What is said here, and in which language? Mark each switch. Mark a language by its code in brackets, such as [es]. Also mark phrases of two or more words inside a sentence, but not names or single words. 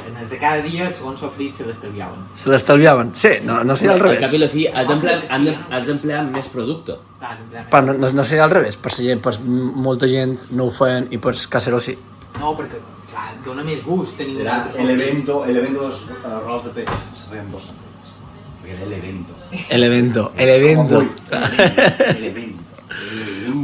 [ca] En els de cada dia, el segon sofrit se l'estalviaven. Se l'estalviaven? Sí, no seria al Al cap revés. i la fi, has d'emplear més producte. Però no seria al revés, per molta gent no ho feien i per casero sí. No, perquè, clar, dona més gust tenir un Era altre el sofrit. [es] evento de los arroz [ca] de peix. Se feien 2 sofrits. Perquè era el evento. [es] El evento. El evento.